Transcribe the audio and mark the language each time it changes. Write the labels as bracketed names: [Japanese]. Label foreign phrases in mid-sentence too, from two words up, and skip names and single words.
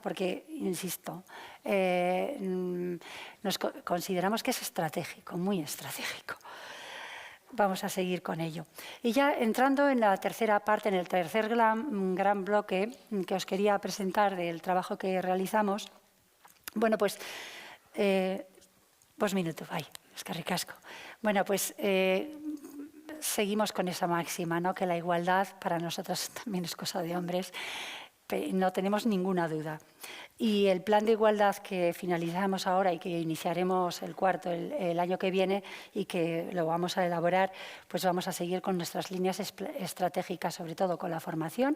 [Spanish] Porque, insisto, consideramos que es estratégico, muy estratégico. Vamos a seguir con ello. Y ya entrando en la tercera parte, en el tercer gran bloque que os quería presentar del trabajo que realizamos, bueno, pues, 2 minutos, [Basque] eskerrik asko. [Spanish] Bueno, pues seguimos con esa máxima, ¿no?, que la igualdad para nosotras también es cosa de hombres, no tenemos ninguna duda. Y el plan de igualdad que finalizamos ahora y que iniciaremos el cuarto el año que viene y que lo vamos a elaborar, pues vamos a seguir con nuestras líneas estratégicas, sobre todo con la formación.